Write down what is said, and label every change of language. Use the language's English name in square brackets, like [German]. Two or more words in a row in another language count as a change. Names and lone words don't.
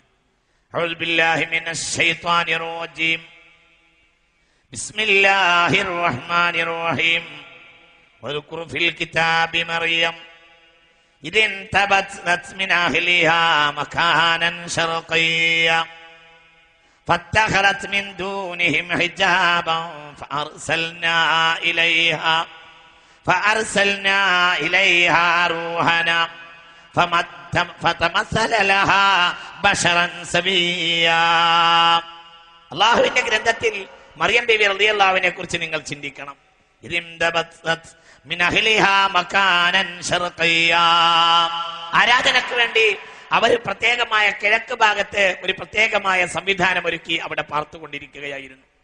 [Arabic] أعوذ بالله من الشيطان الرجيم. بسم الله الرحمن الرحيم. واذكر في الكتاب مريم إذ انتبذت من أهلها مكانا شرقيا فاتخذت من دونهم حجابا فأرسلنا إليها روحنا فتمثل لها بشرا سويا. [Malayalam] അള്ളാഹുവിന്റെ ഗ്രന്ഥത്തിൽ മറിയം ബീവി [Arabic] رضي الله عنها [Malayalam] കുറിച്ച് നിങ്ങൾ ചിന്തിക്കണം. ആരാധനക്ക് വേണ്ടി അവർ പ്രത്യേകമായ കിഴക്ക് ഭാഗത്ത് ഒരു പ്രത്യേകമായ സംവിധാനം ഒരുക്കി അവിടെ പാർത്തുകൊണ്ടിരിക്കുകയായിരുന്നു.